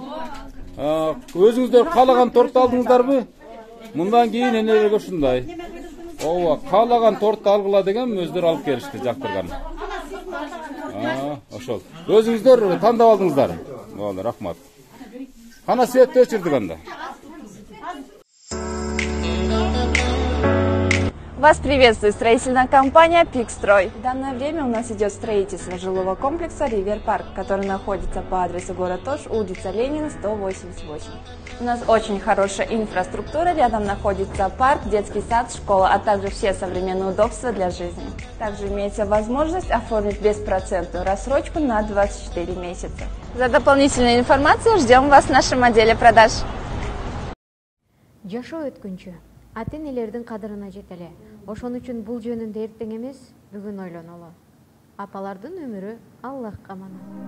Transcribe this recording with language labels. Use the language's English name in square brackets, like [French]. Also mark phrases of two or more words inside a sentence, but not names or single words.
[Kyrgyz] Өзүңүздөр каалаган торту алдыңыздарбы? Мындан кийин энелерге ушундай. Ооба, каалаган торту алгыла деген өздөрү алып келишти, жактырган. Ошол. Өзүңүздөр тандап алдыңыздар. Болду, рахмат. Кана светти өчүрдүк анда. [Russian] Вас приветствует строительная компания «Пикстрой». В данное время у нас идет строительство жилого комплекса «Ривер Парк», который находится по адресу город Ош, улица Ленина, 188. У нас очень хорошая инфраструктура, рядом находится парк, детский сад, школа, а также все современные удобства для жизни. Также имеется возможность оформить беспроцентную рассрочку на 24 месяца. За дополнительную информацию ждем вас в нашем отделе продаж. [Kyrgyz] Ата-энелердин кадырына жетеле. Ошон үчүн бул жөнүндө эртең эмес, бүгүн ойлонолу. Апалардын өмүрү Аллахка аманат.